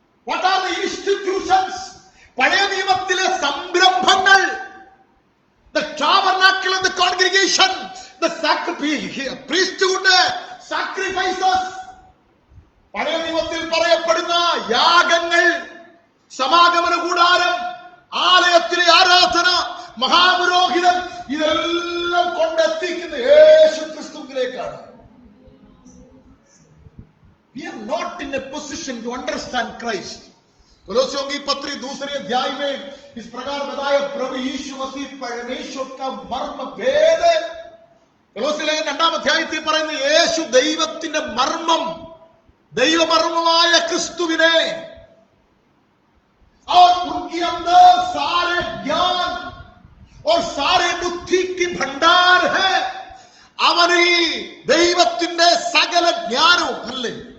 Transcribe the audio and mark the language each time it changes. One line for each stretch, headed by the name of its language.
English: What are the institutions?
Malayalam: പഴയ നിയമത്തിലെ സംരംഭങ്ങൾ,
English: the tabernacle and the congregation, the priesthood, sacrifices.
Malayalam: പഴയ നിയമത്തിൽ പറയപ്പെടുന്ന യാഗങ്ങൾ, സമാഗമന കൂടാരം, ആലയത്തിലെ ആരാധന, മഹാപുരോഹിതൻ, ഇതെല്ലാം കൊണ്ടെത്തിക്കുന്ന യേശു ക്രിസ്തുവിലേക്കാണ്.
English: We are not in a position to understand Christ.
Hindi: कोलोसियों की पत्री दूसरे अध्याय में इस प्रकार बताया, प्रभु यीशु मसीह परमेश्वर का मर्म भेद।
Malayalam: കൊലോസ്യ ലേഖനം 2-ാം അധ്യായത്തിൽ പറയുന്ന യേശു ദൈവത്തിന്റെ മർമ്മം, ദൈവമർമ്മമായ ക്രിസ്തുവിനെ,
Hindi: और उनके अंदर सारे ज्ञान और सारे बुद्धि की भंडार है।
Malayalam: അവനിൽ ദൈവത്തിന്റെ സകല ജ്ഞാനവും അല്ലേ.